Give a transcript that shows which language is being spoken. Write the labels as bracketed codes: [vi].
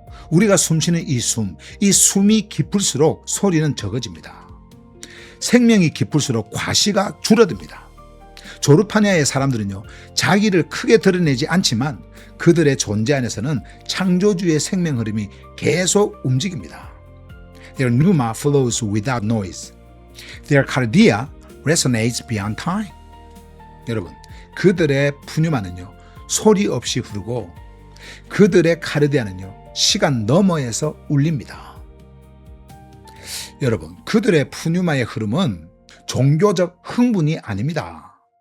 [ko] 우리가 숨쉬는 이 숨이 깊을수록 소리는 적어집니다. 생명이 깊을수록 과시가 줄어듭니다. 조르파네아의 사람들은요, 자기를 크게 드러내지 않지만 그들의 존재 안에서는 창조주의 생명 흐름이 계속 움직입니다. [en] Their pneuma flows without noise. Their cardia resonates beyond time. [ko] 여러분, 그들의 푸뉴마는요, 소리 없이 흐르고 그들의 카르디아는요, 시간 너머에서 울립니다. 여러분, 그들의 푸뉴마의 흐름은 종교적 흥분이 아닙니다.